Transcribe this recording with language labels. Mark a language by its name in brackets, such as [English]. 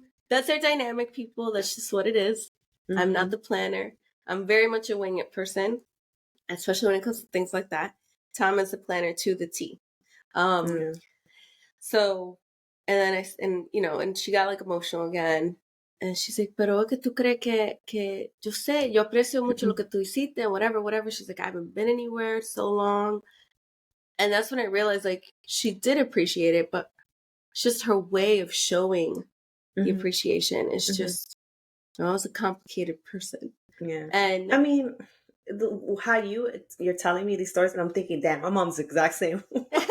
[English] That's our dynamic, people. That's just what it is. I'm not the planner. I'm very much a wing it person, especially when it comes to things like that. Tom is the planner to the T. So, and then and she got like emotional again. And she's like, [Spanish] pero es que tú crees que yo sé, yo aprecio mucho lo que tú hiciste, whatever. [English] She's like, I haven't been anywhere so long. And that's when I realized, like, she did appreciate it, but it's just her way of showing the appreciation. It's just, I was a complicated person. Yeah. And I mean, how you're telling me these stories, and I'm thinking, damn, my mom's the exact same way.